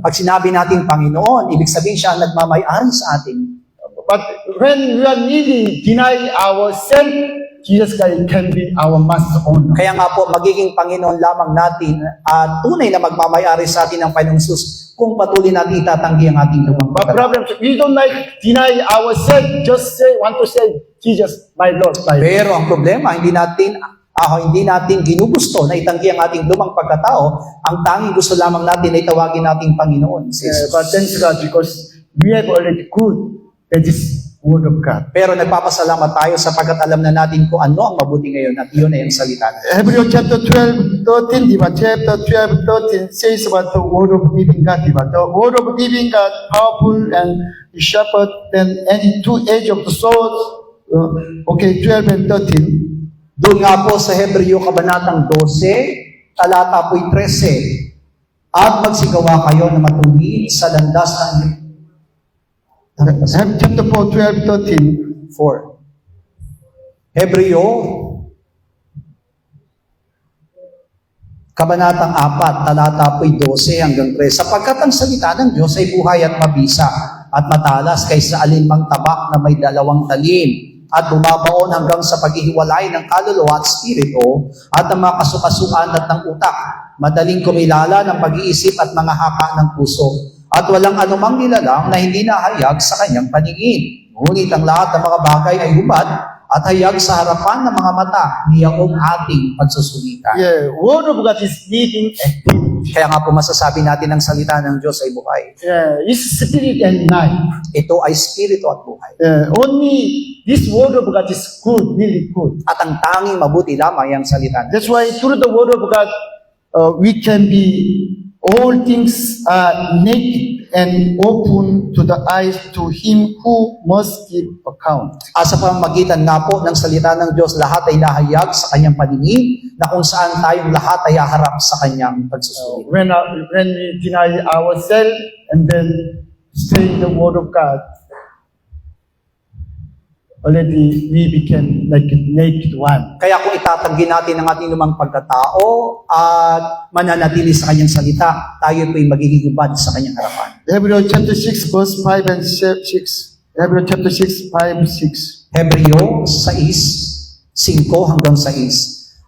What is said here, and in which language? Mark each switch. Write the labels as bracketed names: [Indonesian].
[Filipino] Pag sinabi natin Panginoon, ibig sabihin siya ang nagmamay-ari sa atin. [English] But when we are really deny ourselves, Jesus Christ can be our master owner. [Filipino] Kaya nga po, magiging Panginoon lamang natin at tunay na magmamayari sa atin ng Panginoong Sus kung patuloy natin itatanggi ang ating lumang [English] But [Filipino] pagkatao. [English] problem, we don't like deny ourselves, just want to say, Jesus, my Lord, my Lord. [Filipino] Pero ang problema, hindi natin ginugusto na itanggi ang ating lumang pagkatao. Ang tanging gusto lamang natin ay tawagin nating Panginoon. Si Jesus. [English] But thanks God, because we have already good, that is Word of God. [Filipino] Pero nagpapasalamat tayo sapagkat alam na natin kung ano ang mabuti ngayon at iyon ay ang salita na. [English] Hebrew chapter 12, 13, diba? Chapter 12, 13 says about the Word of living God, diba? The Word of living God, powerful and sharper than any two-edge of the sword. Okay, 12 and 13. [Filipino] Doon nga po sa Hebreo Kabanatang 12, talata po'y 13. At magsigawa kayo na matuwid sa landas ng [English] Chapter 4, 12, 13. [Filipino] 4. Hebreo, Kabanatang 4, talata po'y 12 hanggang 3. Sapagkat ang salita ng Diyos ay buhay at mabisa at matalas kaysa alinmang tabak na may dalawang talim at bumabaon hanggang sa paghihiwalay ng kaluluwa at spirito at ng mga kasukasuan at ng utak, madaling kumilala ng pag-iisip at mga haka ng puso. At walang anumang nilalang na hindi nahayag sa kanyang paningin. Ngunit ang lahat ng mga bagay ay hubad at hayag sa harapan ng mga mata niyaong ating pagsusulitan. [English] Yeah, Word of God is living active. [Filipino] Kaya nga po masasabi natin ang salita ng Diyos ay buhay. [English] Yeah, it's spirit and life. [Filipino] Ito ay spirito at buhay. [English] Only this Word of God is good, really good. [Filipino] At ang tanging mabuti lamang ang salita ng Diyos. [English] That's why through the Word of God, we can be, all things are naked and open to the eyes to Him who must give account. [Filipino] Sa pamamagitan nga po ng salita ng Diyos, lahat ay nahayag sa kanyang paningin na kung saan tayong lahat ay haharap sa kanyang pagsusulit. [English] When we deny ourselves and then say the Word of God, already we became like a naked one. [Filipino] Kaya kung itatanggi natin ang ating lumang pagkatao at mananatili sa kanyang salita, tayo po'y magiging hubad sa kanyang harapan. [English] Hebrew chapter 6, verse 5 and 6. Hebrew chapter 6, 5, 6. [Filipino] Hebreo 6:5 hanggang 6.